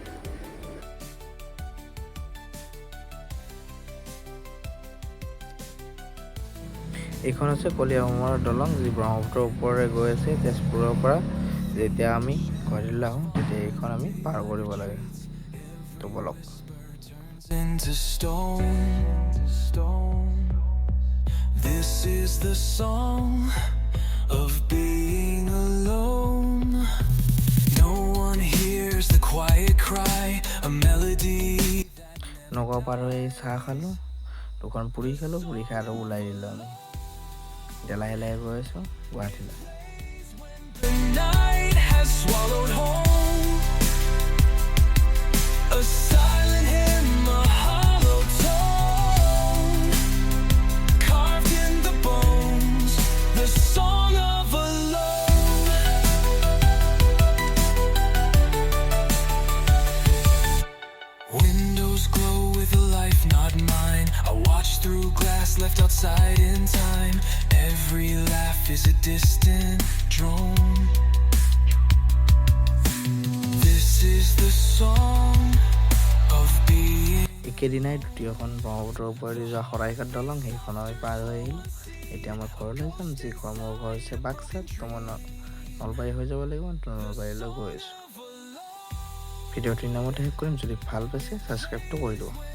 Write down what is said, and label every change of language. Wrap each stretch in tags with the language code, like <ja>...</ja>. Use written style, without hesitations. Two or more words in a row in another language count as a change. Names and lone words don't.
<as>এইখন হৈছে কলীয়াভোমোৰা দলং, যি ব্ৰহ্মপুত্ৰৰ ওপৰেৰে গৈ আছে তেজপুৰৰ পৰা। যেতিয়া আমি গুৱাহাটীলৈ আহোঁ তেতিয়া এইখন আমি পাৰ কৰিব লাগে। তো ব'লক।</as> <en>Into stone. This is the song of being alone. No one hears the quiet cry, a melody.</en> <as>নগাঁও পাৰ হৈ চাহ খালোঁ, দোকান পুৰি খালোঁ, পুৰি খাই আৰু ওলাই দিলোঁ আমি। এতিয়া লাহে লাহে গৈ আছোঁ গুৱাহাটীলৈ।</as> <en>The night has swallowed home. A silent hymn, a hollow tone, carved in the bones, the song of alone. Windows glow with a life not mine. I watch through glass left outside in time. Every laugh is a distant drone. This is the song of being.</en> <as>একেদিনাই দ্বিতীয়খন ব্ৰহ্মপুত্ৰৰ ওপৰেদি যোৱা শৰাইঘাট দলং, সেইখন আমি পাৰ হৈ আহিলোঁ। এতিয়া মই ঘৰলৈ যাম, যি ঘৰ মোৰ ঘৰ হৈছে বাক্সাত। তো মই নলবাৰী হৈ যাব লাগিব, তো নলবাৰীলৈ গৈ আছোঁ। ভিডিঅ'টোৰ নামতে শেষ কৰিম। যদি ভাল পাইছে ছাবস্ক্ৰাইবটো কৰি দিব।</as>